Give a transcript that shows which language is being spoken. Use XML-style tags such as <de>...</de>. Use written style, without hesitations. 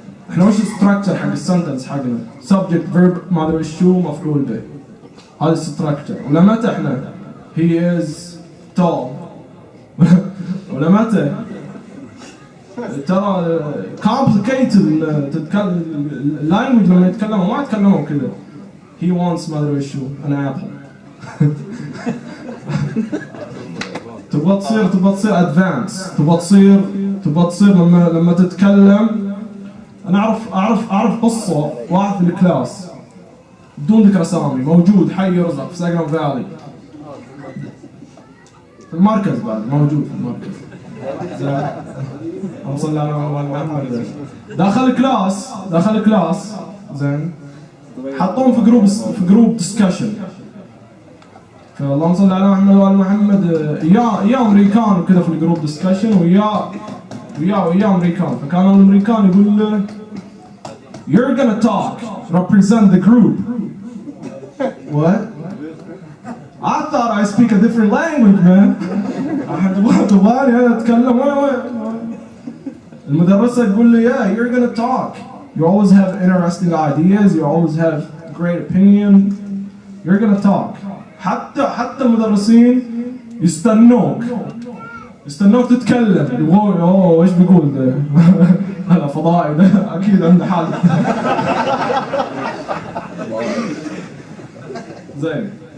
<ar>احنا وش الستراكشر حق السنتنس حقنا؟</ar> <en>subject verb</en> <ar>ما ادري شو مفعول به. هذا الستراكشر. ولا متى احنا</ar> <en>he is tall</en> <ar>ولا متى ترى complicated تتكلم اللانجوج لما يتكلموا ما يتكلموا كذا.</ar> <en>he wants</en> <ar>ما ادري شو</ar> <en>an apple.</en> <ar>تبغى تصير ادفانس، تبغى تصير لما تتكلم. انا اعرف قصه واحد في الكلاس بدون ذكر اسامي، موجود حي يرزق في ساجنو فالي في المركز، بعد موجود في المركز. اللهم صل على محمد. داخل كلاس زين، حطوهم في جروب ديسكشن. فاللهم صل على محمد وآل محمد. يا امريكان وكذا في الجروب ديسكشن، ويا امريكان. فكانوا الامريكان يقول له</ar> <en>you're gonna talk represent the group. What? I thought I speak a different language, man.</en> <ar>تبغاني انا اتكلم. المدرسة تقول لي</ar> <en>yeah you're gonna talk. You always have interesting ideas. You always have great opinion. You're gonna talk.</en> <ar>حتى المدرسين يستنوك تتكلم. يبغون اوه ايش بيقول ده؟ هذا فضائي ده اكيد عنده حال. زين.</ar>